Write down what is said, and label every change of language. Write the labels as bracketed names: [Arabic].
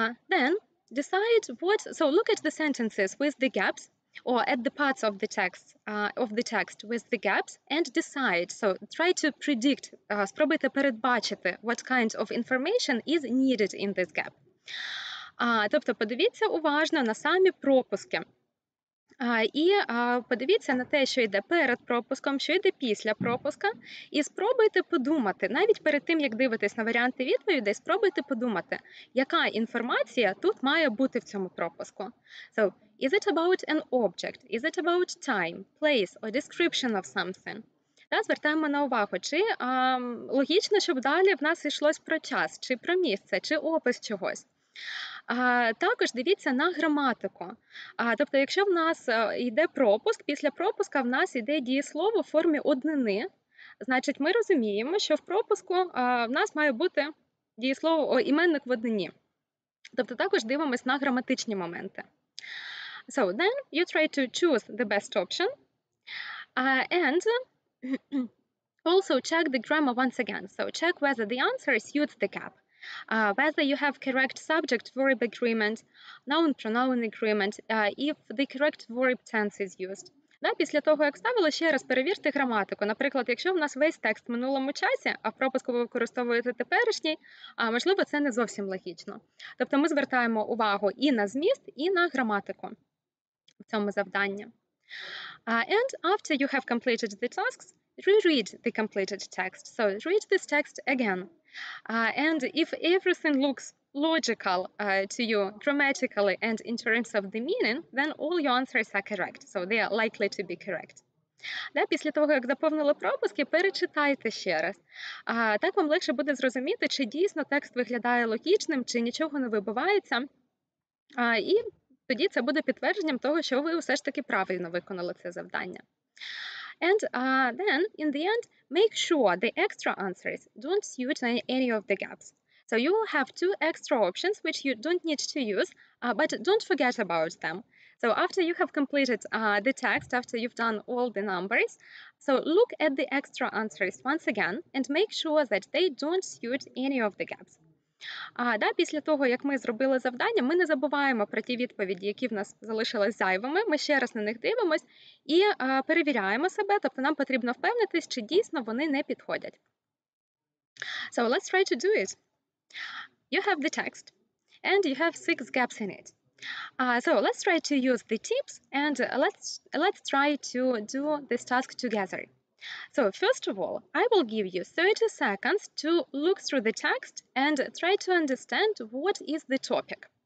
[English] Then decide so look at the sentences with the gaps, or at the parts of the text with the gaps, and decide, so try to predict, [Ukrainian] спробуйте передбачити [English] what kind of information is needed in this gap. [Ukrainian] Тобто подивіться уважно на самі пропуски. І подивіться на те, що йде перед пропуском, що йде після пропуска, і спробуйте подумати, навіть перед тим, як дивитесь на варіанти відповідей, спробуйте подумати, яка інформація тут має бути в цьому пропуску. [English] So, is it about an object? Is it about time, place or description of something? [Ukrainian] Та, звертаємо на увагу, чи логічно, щоб далі в нас йшлось про час, чи про місце, чи опис чогось. Також дивіться на граматику. Тобто, якщо в нас йде пропуск, після пропуска в нас йде дієслово в формі однини, значить ми розуміємо, що в пропуску в нас має бути дієслово, іменник в однині. Тобто також дивимось на граматичні моменти. [English] So then you try to choose the best option and also check the grammar once again. So check whether the answer suits the gap. whether you have correct subject-verb agreement, noun-pronoun agreement, if the correct verb tense is used. [Ukrainian] Після того, як ставили, ще раз перевірте граматику. Наприклад, якщо в нас весь текст в минулому часі, а в пропуску ви використовуєте теперішній, можливо, це не зовсім логічно. Тобто ми звертаємо увагу і на зміст, і на граматику в цьому завданні. [English] And after you have completed the tasks, reread the completed text. So read this text again. And if everything looks logical to you grammatically and in terms of the meaning, then all your answers are correct. So they are likely to be correct. [Ukrainian] Після того, як заповнили пропуски, перечитайте ще раз. Так вам легше буде зрозуміти, чи дійсно текст виглядає логічним, чи нічого не вибивається. І тоді це буде підтвердженням того, що ви все ж таки правильно виконали це завдання. [English] And then, in the end, make sure the extra answers don't suit any of the gaps. So you will have two extra options which you don't need to use, but don't forget about them. So after you have completed the text, after you've done all the numbers, so look at the extra answers once again and make sure that they don't suit any of the gaps. [Ukrainian] Після того, як ми зробили завдання, ми не забуваємо про ті відповіді, які в нас залишились зайвими, ми ще раз на них дивимось і перевіряємо себе, тобто нам потрібно впевнитись, чи дійсно вони не підходять. [English] So let's try to do it. You have the text, and you have 6 gaps in it. So let's try to use the tips, and let's try to do this task together. So first of all, I will give you 30 seconds to look through the text and try to understand what is the topic.